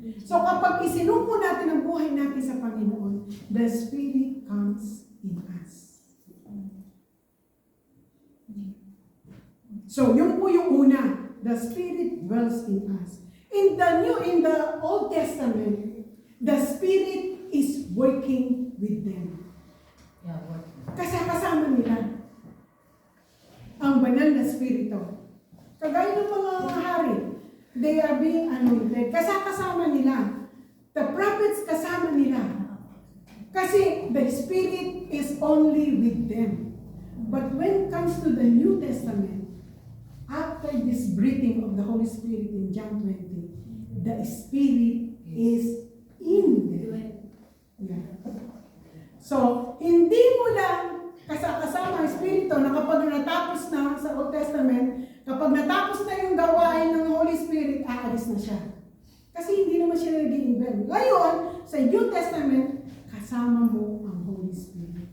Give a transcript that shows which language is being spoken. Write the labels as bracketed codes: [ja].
[tl] So kapag isinuko natin ang buhay natin sa Panginoon, [en] the Spirit comes in us. So [tl] yun po yung una, [en] the Spirit dwells in us. In the Old Testament, the Spirit is working with them. [tl] Kasama nila ang banal na spirito. Kagaya ng mga hari, [en] they are being anointed. [tl] Kasama nila. [en] The prophets [tl] kasama nila. [en] Kasi the Spirit is only with them. But when it comes to the New Testament, after this breathing of the Holy Spirit in John 20, the Spirit is in them. Yeah. [tl] So, hindi mo lang kasama ang Espiritu na kapag natapos na sa Old Testament, kapag natapos na yung gawain ng Holy Spirit, aalis na siya. Kasi hindi naman siya nag-i-involve. Ngayon, sa New Testament, kasama mo ang Holy Spirit.